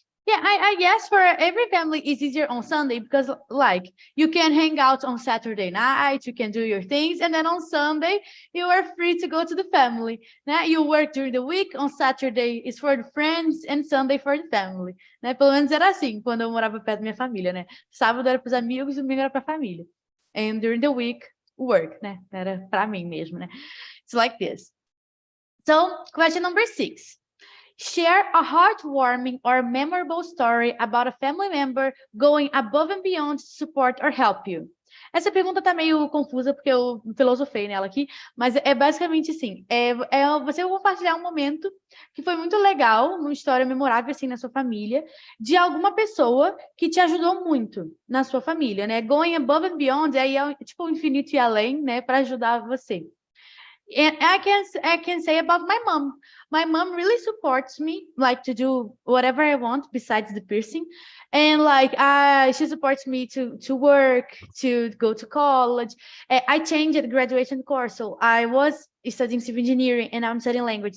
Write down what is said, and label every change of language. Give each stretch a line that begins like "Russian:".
English: Yeah, I guess for every family it's easier on Sunday because like you can hang out on Saturday night, you can do your things, and then on Sunday you are free to go to the family. Né? You work during the week, on Saturday is for the friends and Sunday for the family. Né?
Portuguese: Pelo menos era assim quando eu morava perto da minha família, né? Sábado era para os amigos, domingo era para a família.
English: And during the week, work, né?
Portuguese: Era para mim mesmo, né?
English: It's like this. So, question number 6. Share a heartwarming or memorable story about a family member going above and beyond to support or help you.
Portuguese: Essa pergunta tá meio confusa porque eu filosofei nela aqui, mas é basicamente assim, você compartilhar um momento que foi muito legal, uma história memorável assim na sua família, de alguma pessoa que te ajudou muito na sua família, né?
English: Going above and beyond,
Portuguese: aí é tipo o infinito e além, né, para ajudar você.
English: And I can say about my mom. My mom really supports me, like to do whatever I want besides the piercing, and like she supports me to work, to go to college. I changed the graduation course, so I was studying civil engineering, and I'm studying language.